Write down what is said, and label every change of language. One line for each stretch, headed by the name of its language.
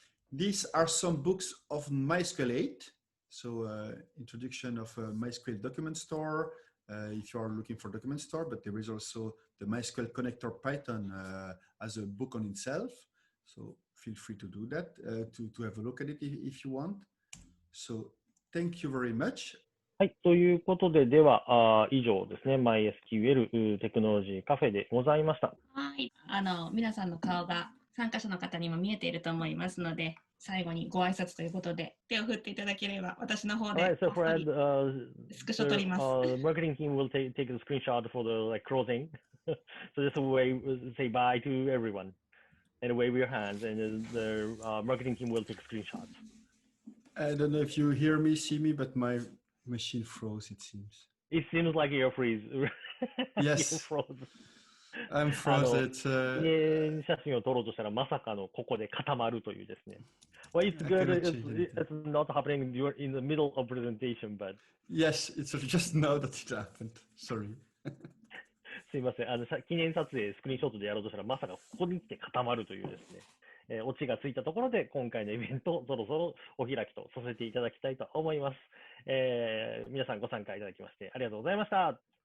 English: These are some books of MySQL 8. So introduction of MySQL document store, if you are looking for document store, but there is also the MySQL Connector Python as a book on itself. So feel free to do that, to have a look at it if you want. So thank you very much.
Japanese: はい。ということで、では、以上ですね。MySQL テクノロジーカフェでございました。はい。皆さんの顔が参加者の方にも見えていると思いますので、最後にご挨拶ということで、手を振っていただければ、私の方で
English: Alright, so Fred,
Japanese: スクショ取ります。
English: marketing team will take a screenshot for the closing. So just say bye to everyone and wave your hands, and the marketing team will take screenshots. I don't know if you hear me, see me, but my machine froze, it seems. It seems like you're freeze. Yes. You're frozen. I'm frozen.
Japanese: 記念写真を撮ろうとしたらまさかのここで固まるというですね。
English: Well, it's good. It's not happening in the middle of presentation, but. Yes, it's just now that it happened. Sorry.
Japanese: すいません。記念撮影、スクリーンショットでやろうとしたらまさかここに来て固まるというですね。オチがついたところで、今回のイベントをそろそろお開きとさせていただきたいと思います。皆さんご参加いただきましてありがとうございました。